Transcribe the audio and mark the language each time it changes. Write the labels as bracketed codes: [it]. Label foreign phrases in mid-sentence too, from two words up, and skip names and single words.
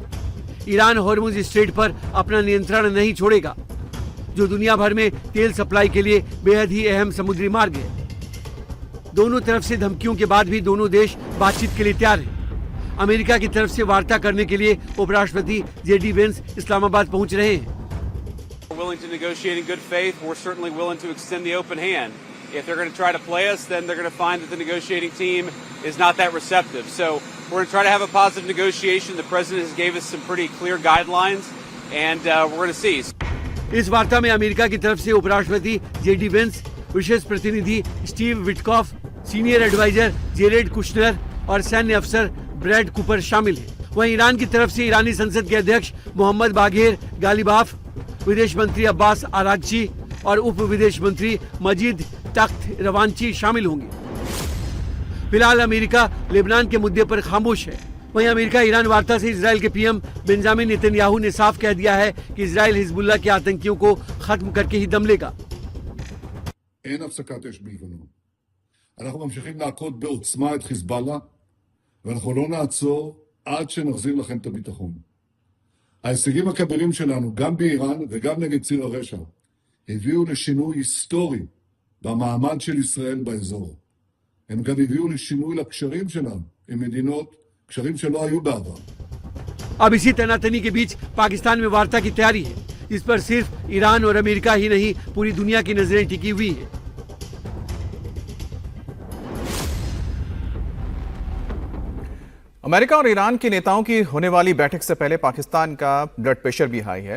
[hi] ईरान हॉर्मुज स्ट्रेट पर अपना नियंत्रण नहीं छोड़ेगा, जो दुनिया भर में तेल सप्लाई के लिए बेहद ही अहम समुद्री मार्ग है। दोनों तरफ से धमकियों के बाद भी दोनों देश बातचीत के लिए तैयार हैं। अमेरिका की तरफ से वार्ता करने के लिए उपराष्ट्रपति JD वेंस इस्लामाबाद पहुंच रहे हैं। [en] Willing to negotiate in good faith. We're certainly willing to extend the open hand. If they're going to try to play us, then they're going to find that the negotiating team is not that receptive. So we're going to try to have a positive negotiation. The president has gave us some pretty clear guidelines, and we're going to see. [hi] इस वार्ता में अमेरिका की तरफ से उपराष्ट्रपति JD वेंस, विशेष प्रतिनिधि स्टीव विटकॉफ, [en] senior adviser [hi] जेरेड कुशनर और सैन्य अफसर ब्रैड कूपर शामिल हैं। वहीं ईरान की तरफ से ईरानी संसद के अध्यक्ष मोहम्मद बाघेर गालिबाफ, विदेश मंत्री अब्बास आरागची और उप विदेश मंत्री मजीद तख्त रवांची शामिल होंगे। फिलहाल अमेरिका लेबनान के मुद्दे पर खामोश है। वहीं अमेरिका ईरान वार्ता से इजराइल के PM बेंजामिन नेतन्याहू ने साफ कह दिया है कि इजराइल हिजबुल्लाह के आतंकियों को खत्म करके ही दम लेगा। [he] אין הפסקת אש בלבנון. אנחנו ממשיכים להכות בעוצמה את חיזבאללה, ואנחנו לא נעצור עד שנחזיר לכם את הביטחון. ההישגים הכבירים שלנו, גם באיראן וגם נגד ציר הרשע, הביאו לשינוי היסטורי במעמד של ישראל באזור. הם גם הביאו לשינוי לקשרים שלנו עם מדינות, קשרים שלא היו בעבר. [hi] अब इसी तनातनी के बीच पाकिस्तान में वार्ता की तैयारी है। इस पर सिर्फ ईरान और अमेरिका ही नहीं, पूरी दुनिया की नजरें टिकी हुई है। अमेरिका और ईरान के नेताओं की होने वाली बैठक से पहले पाकिस्तान का [en] blood pressure [hi] भी हाई है।